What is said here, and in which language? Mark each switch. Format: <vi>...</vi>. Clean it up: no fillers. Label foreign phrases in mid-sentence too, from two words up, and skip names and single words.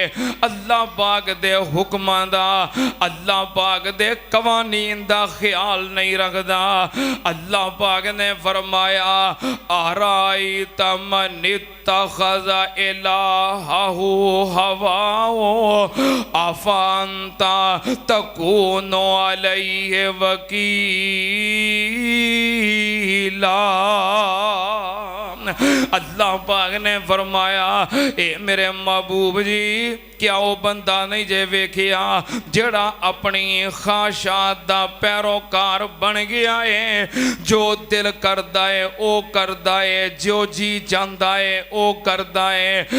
<pa>اللہ پاک دے حکماں دا، اللہ پاک دے قوانین دا خیال نہیں رکھتا. اللہ پاک نے فرمایا</pa> <ar>أرأيت من اتخذ إلهه هواه أفأنت تكون عليه وكيلا.</ar> <pa>اللہ پاک نے فرمایا اے میرے محبوب جی، کیا وہ بندہ نہیں جے ویکھیا جیہڑا اپنی خواہشات دا پیروکار بن گیا ہے، جو دل کردا ہے وہ کردا ہے، جو جی چاہتا ہے وہ کردا ہے.</pa>